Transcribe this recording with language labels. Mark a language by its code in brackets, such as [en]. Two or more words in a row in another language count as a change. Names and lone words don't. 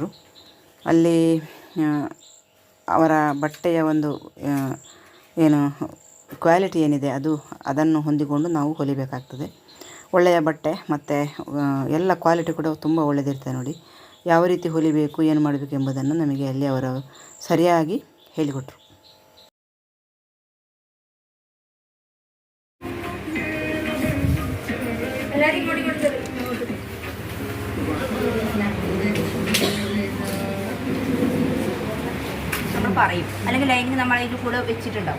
[kn] ಅಲ್ಲಿ ಅವರ ಬಟ್ಟೆಯ ಒಂದು ಏನು ಕ್ವಾಲಿಟಿ ಏನಿದೆ ಅದನ್ನು ಹೊಂದಿಕೊಂಡು ನಾವು ಹೊಲಿಬೇಕಾಗ್ತದೆ. ಒಳ್ಳೆಯ ಬಟ್ಟೆ ಮತ್ತು ಎಲ್ಲ ಕ್ವಾಲಿಟಿ ಕೂಡ ತುಂಬ ಒಳ್ಳೆಯದಿರ್ತದೆ. ನೋಡಿ ಯಾವ ರೀತಿ ಹೊಲಿಬೇಕು, ಏನು ಮಾಡಬೇಕು ಎಂಬುದನ್ನು ನಮಗೆ ಅಲ್ಲಿ ಅವರು ಸರಿಯಾಗಿ ಹೇಳಿಕೊಟ್ರು. [ml] നമ്മൾ പറയും, അല്ലെങ്കിൽ ലൈനിങ് നമ്മൾ ഇതിൽ കൂടെ വെച്ചിട്ടുണ്ടാവും.